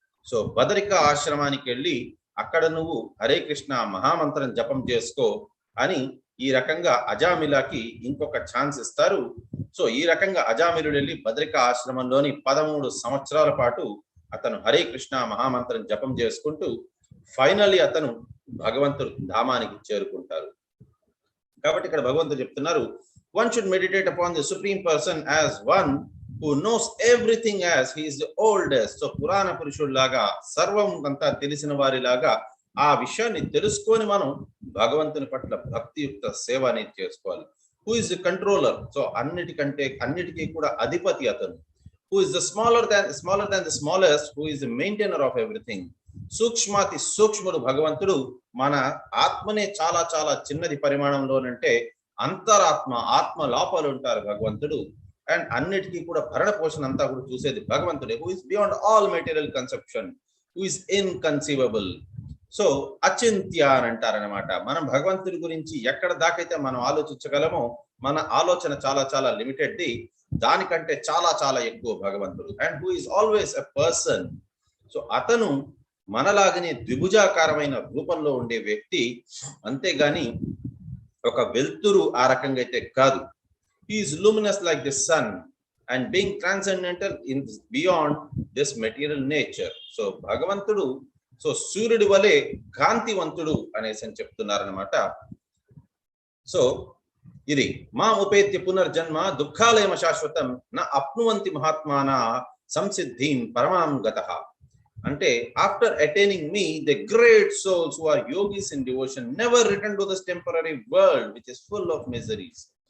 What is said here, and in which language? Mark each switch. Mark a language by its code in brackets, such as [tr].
[te] So బదరిక ఆశ్రమానికి వెళ్ళి అక్కడ నువ్వు హరే కృష్ణ మహామంత్రం జపం చేసుకో అని ఈ రకంగా అజామిలాకి ఇంకొక ఛాన్స్ ఇస్తారు. సో ఈ రకంగా అజామిలుడు వెళ్ళి బదరిక ఆశ్రమంలోని 13 సంవత్సరాల పాటు అతను హరే కృష్ణ మహామంత్రం జపం చేసుకుంటూ ఫైనల్లీ అతను భగవంతుడు ధామానికి చేరుకుంటారు. కాబట్టి ఇక్కడ భగవంతుడు చెప్తున్నారు, [en] one should meditate upon the supreme person as one who knows everything as he is the oldest. [te] So పురాణ పురుషుడు లాగా సర్వం అంతా తెలిసిన వారి లాగా ఆ విషయాన్ని తెలుసుకొని మనం భగవంతుని పట్ల భక్తియుక్త సేవ అనేది చేసుకోవాలి. [en] who is the controller, [te] so అన్నిటికీ కూడా అధిపతి అతను. [en] Who is the smaller than the smallest, who is the maintainer of everything. [te] సూక్ష్మాతి సూక్ష్ముడు భగవంతుడు. మన ఆత్మనే చాలా చాలా చిన్నది పరిమాణంలోనంటే అంతరాత్మ, ఆత్మ లోపల ఉంటారు భగవంతుడు. అండ్ అన్నిటికీ కూడా భరణ పోషణ అంతా కూడా చూసేది భగవంతుడే. [en] Who is beyond all material conception, who is inconceivable. [te] So అచింత్య అని అంటారనమాట. మనం భగవంతుడి గురించి ఎక్కడ దాకైతే మనం ఆలోచించగలమో మన ఆలోచన చాలా చాలా లిమిటెడ్ ది, దానికంటే చాలా చాలా ఎక్కువ భగవంతుడు. [en] And who is always a person. [te] So అతను మనలాగనే ద్విభుజాకారమైన రూపంలో ఉండే వ్యక్తి, అంతేగాని ఒక వెలుతురు ఆ రకంగా అయితే కాదు. [en] He is luminous like the sun and being transcendental in beyond this material nature. [te] So భగవంతుడు సో సూర్యుడి వలె కాంతివంతుడు అనేసి అని చెప్తున్నారనమాట. [sa] సో ఇది మా ఉపేత్య పునర్జన్మ దుఃఖాలయమ శాశ్వతం నా అప్నువంతి మహాత్మాన సంసిద్ధిం పరమాం గతః. [en] అంటే after attaining me the great souls who are yogis in devotion never return to this temporary world which is full of miseries.